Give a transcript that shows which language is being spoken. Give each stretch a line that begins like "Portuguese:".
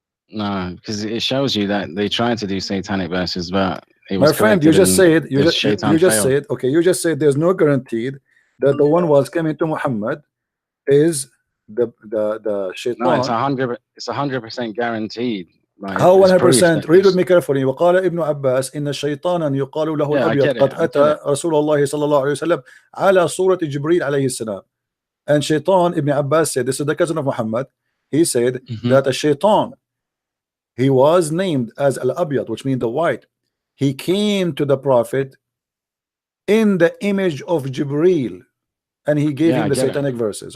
English: No, because it shows you that they tried to do satanic verses, but it was my friend, you just said there's no guaranteed that the one was coming to Muhammad is the Shaitan. No, it's 100% guaranteed. Like, how 100%? Read with me carefully.
Arabic: وقال ابن عباس إن شيطانا يقال له الأبيض قد أتى رسول الله صلى الله عليه وسلم على صورة جبريل عليه السلام.
English: And Shaitan, Ibn Abbas said, this is the cousin of Muhammad. He said that a Shaitan, he was named as Al-Abyad, which means the white. He came to the Prophet in the image of Jibril, and he gave him the satanic verses.